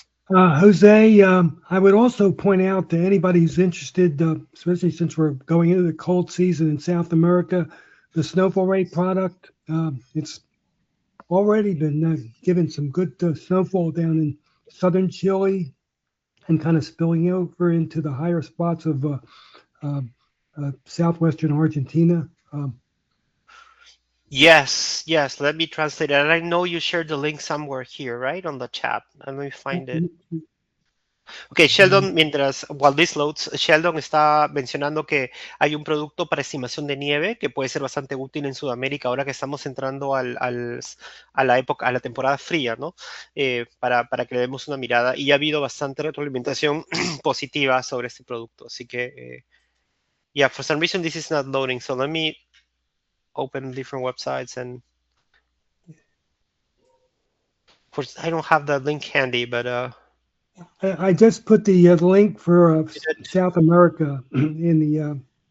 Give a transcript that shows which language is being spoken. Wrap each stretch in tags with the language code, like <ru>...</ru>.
<en>Jose, I would also point out to anybody who's interested, especially since we're going into the cold season in South America, the snowfall rate product, it's already been given some good snowfall down in southern Chile and kind of spilling over into the higher spots of southwestern Argentina. Yes, let me translate it. And I know you shared the link somewhere here, right? On the chat. Let me find it. Ok, Sheldon, while this loads,</en> <es>Sheldon está mencionando que hay un producto para estimación de nieve que puede ser bastante útil en Sudamérica ahora que estamos entrando a la temporada fría, ¿no? Para que le demos una mirada. Y ha habido bastante retroalimentación positiva sobre este producto. Así que,</es> <en>yeah, for some reason this is not loading. So let me open different websites, and of course I don't have the link handy, but I just put the link for South America in the</en>